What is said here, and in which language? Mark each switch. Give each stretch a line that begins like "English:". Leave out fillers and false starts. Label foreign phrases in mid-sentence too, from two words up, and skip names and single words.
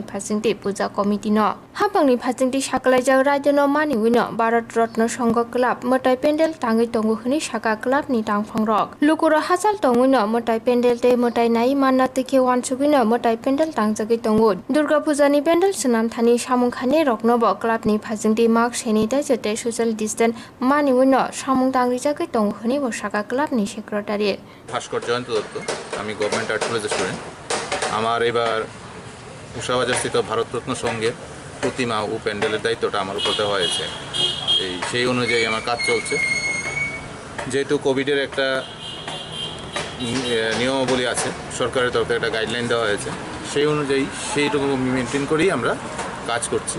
Kok Borok: phasingte puja committee no hapangni phasingte saklai jaga rajano mani wino Bharat Ratna Sangha Club motai pendel tangai tongu hni saka club ni tangphang rok lukuro hachal tongwino motai pendel te motai nai manna te ke wansugino motai pendel tangjagi tongu Durga Puja ni pendel sunam thani samung khane rokno bo club ni phasingte
English: mask sanitizer
Kok Borok: te
English: social distance
Kok Borok: mani wino samung tangri jagai tongu hni bo saka club ni সেক্রেটারি
Bangla: ভাস্কর জয়ন্ত দত্ত আমি গভর্নমেন্ট আর্ট কলেজের স্টুডেন্ট আমার এবার উষাবাজারস্থিত ভারতরত্ন সংঘের প্রতিমা ও প্যান্ডেলের দায়িত্বটা আমার উপর দেওয়া হয়েছে সেই অনুযায়ী আমার কাজ চলছে যেহেতু কোভিডের একটা নিয়মাবলী আছে সরকারের তরফে একটা গাইডলাইন দেওয়া হয়েছে সেই অনুযায়ী সেইটুকু মেনটেন করেই আমরা কাজ করছি